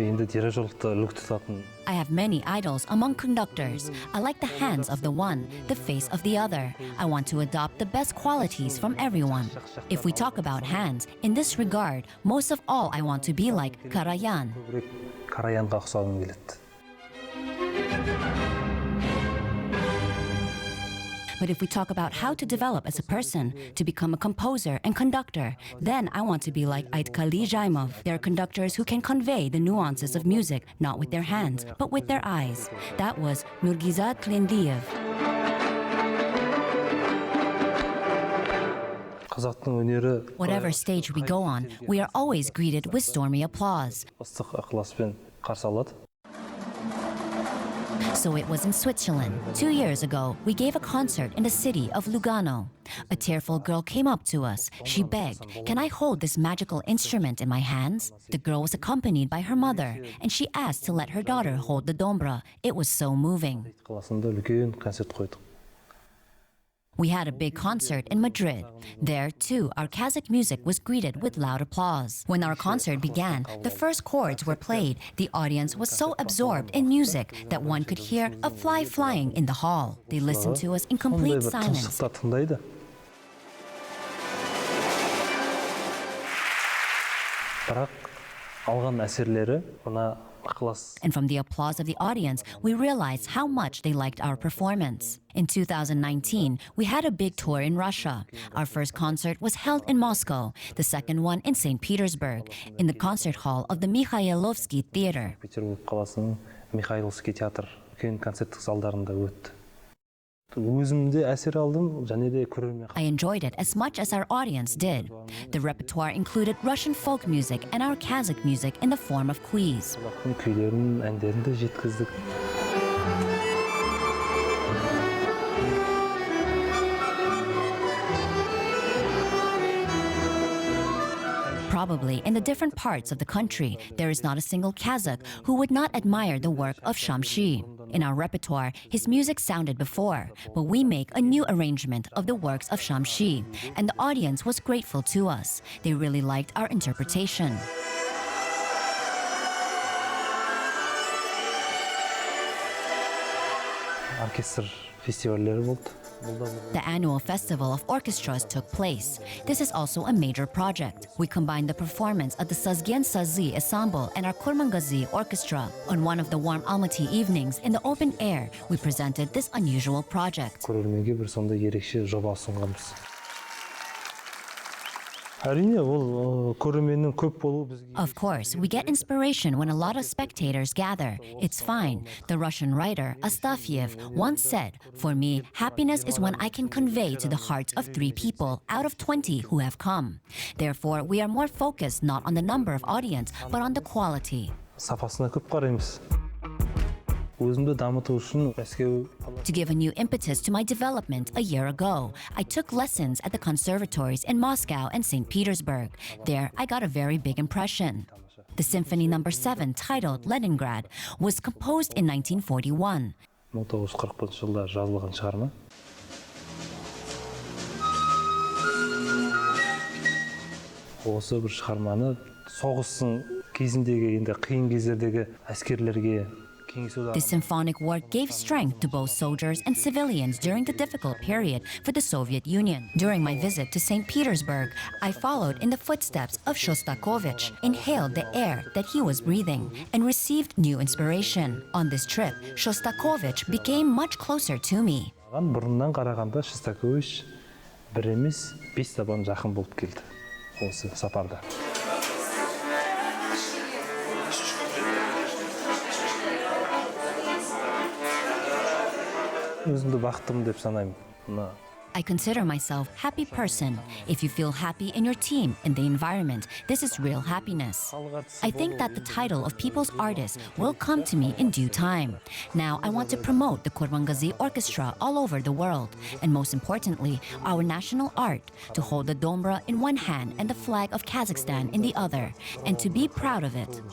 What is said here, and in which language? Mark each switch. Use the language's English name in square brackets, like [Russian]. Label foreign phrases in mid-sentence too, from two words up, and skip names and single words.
[Kazakh] дирижерлікті үлгі тұтатын. [English] I have many idols among conductors. I like the hands of the one, the face of the other. I want to adopt the best qualities from everyone. If we talk about hands, in this regard, most of all I want to be like Karajan. [Kazakh] көбірек Караянға ұқсағым келеді. [English] But if we talk about how to develop as a person, to become a composer and conductor, then I want to be like Aytkali Jaimov. There are conductors who can convey the nuances of music, not with their hands, but with their eyes. That was Nurgizad Klendiev. [Kazakh] Қазақтың өнері [English] Whatever stage we go on, we are always greeted with stormy applause. [Kazakh] ыстық ықыласпен қарсы алады. [English] So it was in Switzerland. 2 years ago, we gave a concert in the city of Lugano. A tearful girl came up to us. She begged, "Can I hold this magical instrument in my hands?" The girl was accompanied by her mother, and she asked to let her daughter hold the dombra. It was so moving. [Kazakh] қаласында үлкен концерт қойдық. [English] We had a big concert in Madrid. There, too, our Kazakh music was greeted with loud applause. When our concert began, the first chords were played. The audience was so absorbed in music that one could hear a fly flying in the hall. They listened to us in complete silence. [Kazakh] тыңдайды. бірақ алған әсерлері мына ықылас. [English] And from the applause of the audience, we realized how much they liked our performance. In 2019, we had a big tour in Russia. Our first concert was held in Moscow, the second one in St. Petersburg, in the concert hall of the Mikhailovsky Theater. [Kazakh] Петербург қаласының Михайловский театр үлкен концерттік залдарында өтті. Өзім де әсер алдым, және де көрермен. [English] I enjoyed it as much as our audience did. The repertoire included Russian folk music and our Kazakh music in the form of quiz. [Kazakh] Қазақтың күйлерін, әндерін де жеткіздік. [English] Probably in the different parts of the country, there is not a single Kazakh who would not admire the work of Shamshi. In our repertoire, his music sounded before, but we make a new arrangement of the works of Shamshi, and the audience was grateful to us. They really liked our interpretation. [Kazakh] Оркестр фестивальдері болды. [English] The annual festival of orchestras took place. This is also a major project. We combined the performance of the Sazgen Sazi ensemble and our Kurmangazi orchestra. On one of the warm Almaty evenings in the open air, we presented this unusual project. [Kazakh] көрерменге бір сондай ерекше жоба ұсынғанбыз. әрине ол көрерменнің көп болуы бізге. [English] Of course, we get inspiration when a lot of spectators gather. It's fine. The Russian writer Astafyev once said, "For me, happiness is when I can convey to the hearts of 3 people out of 20 who have come." Therefore, we are more focused not on the number of audience, but on the quality. [Kazakh] сапасына көп қараймыз. өзімді дамыту үшін Мәскеу. [English] To give a new impetus to my development a year ago, I took lessons at the conservatories in Moscow and St. Petersburg. There, I got a very big impression. The Symphony No. 7, titled Leningrad, was composed in 1941. [Kazakh] 1941 жылда жазылған шығарма. Осы бір шығарманы соғыстың кезіндегі, енді қиын кездердегі әскерлерге [English] This symphonic work gave strength to both soldiers and civilians during the difficult period for the Soviet Union. During my visit to St. Petersburg, I followed in the footsteps of Shostakovich, inhaled the air that he was breathing, and received new inspiration. On this trip, Shostakovich became much closer to me. [Kazakh] бұрыннан қарағанда Шостакович бір емес 5 табан жақын болып келді осы сапарда. өзімді бақыттымын деп санаймын. [English] I consider myself a happy person. If you feel happy in your team, in the environment, this is real happiness. I think that the title of People's Artist will come to me in due time. Now I want to promote the Kurmangazi Orchestra all over the world, and most importantly, our national art, to hold the dombra in one hand and the flag of Kazakhstan in the other, and to be proud of it.